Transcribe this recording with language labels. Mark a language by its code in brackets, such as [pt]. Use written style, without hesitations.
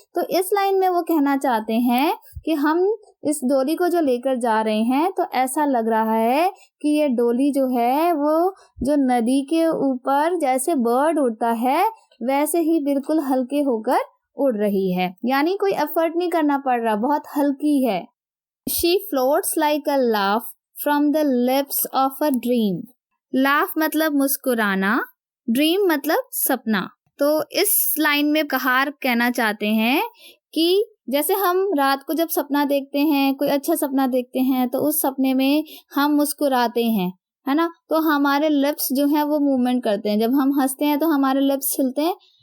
[hi] तो इस लाइन में वो कहना चाहते हैं कि हम इस डोली को जो लेकर जा रहे हैं तो ऐसा लग रहा है कि ये डोली जो है वो जो नदी के ऊपर जैसे बर्ड उड़ता है वैसे ही बिल्कुल हल्के होकर उड़ रही है, यानी कोई एफर्ट नहीं करना पड़ रहा, बहुत हल्की है। [en] She floats like a laugh from the lips of a dream. [hi] Laugh मतलब मुस्कुराना, dream मतलब सपना। तो इस लाइन में कहार कहना चाहते हैं कि जैसे हम रात को जब सपना देखते हैं, कोई अच्छा सपना देखते हैं, तो उस सपने में हम मुस्कुराते हैं, है ना। तो हमारे लिप्स जो हैं वो मूवमेंट करते हैं, जब हम हंसते हैं तो हमारे लिप्स हिलते हैं।